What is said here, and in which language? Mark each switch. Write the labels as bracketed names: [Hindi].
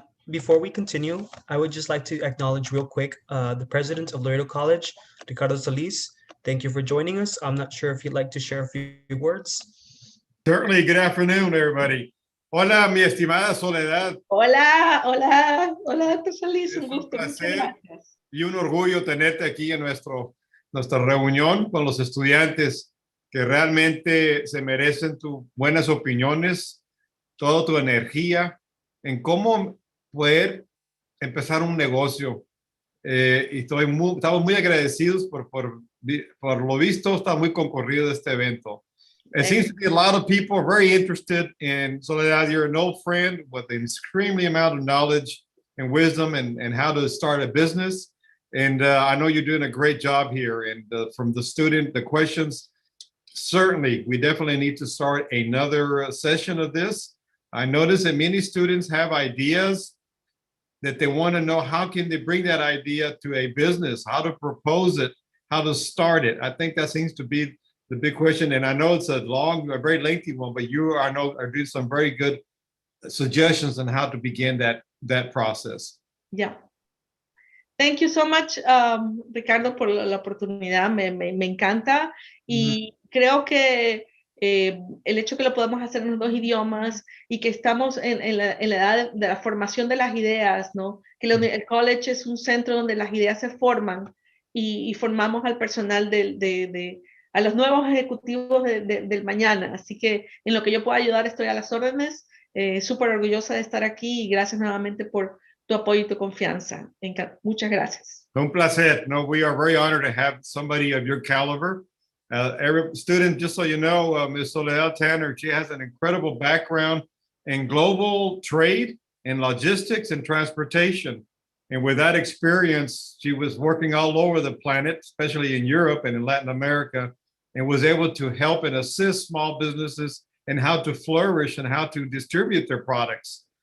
[English] Before we continue, I would just like to acknowledge real quick the president of Laredo College, Ricardo Solis. Thank you for joining us. I'm not sure if you'd like to share a few words. Certainly. Good afternoon, everybody. [Spanish] Hola, mi estimada Soledad. Hola, hola, hola, doctor Solis, un Es un gusto, muchas placer gracias. y un orgullo tenerte aquí en nuestra reunión con los estudiantes que realmente se merecen tus buenas opiniones, toda tu energía en cómo poder empezar un negocio. Y estamos muy agradecidos por lo visto, está muy concurrido este evento. [English] It seems to be a lot of people very interested in Soledad. You're an old friend with an extremely amount of knowledge and wisdom and how to start a business. And I know you're doing a great job here. And from the questions, certainly, we definitely need to start another session of this. I notice that many students have ideas that they want to know how can they bring that idea to a business, how to propose it, how to start it. I think that seems to be the big question. And I know it's a very lengthy one, but I know are doing some very good suggestions on how to begin that process. Yeah. Thank you so much, Ricardo, [Spanish] por la oportunidad. Me encanta. Y creo que el hecho que lo podamos hacer en los dos idiomas y que estamos en la edad de la formación de las ideas, ¿no? Que el college es un centro donde las ideas se forman y formamos al personal a los nuevos ejecutivos del mañana. Así que en lo que yo pueda ayudar estoy a las órdenes. Súper orgullosa de estar aquí y gracias nuevamente por tu apoyo y tu confianza. Muchas gracias. Un placer. [English] No, we are very honored to have somebody of your caliber. Every student, just so you know, Ms. Soledad Tanner, she has an incredible background in global trade and logistics and transportation. And with that experience, she was working all over the planet, especially in Europe and in Latin America, and was able to help and assist small businesses in how to flourish and how to distribute their products.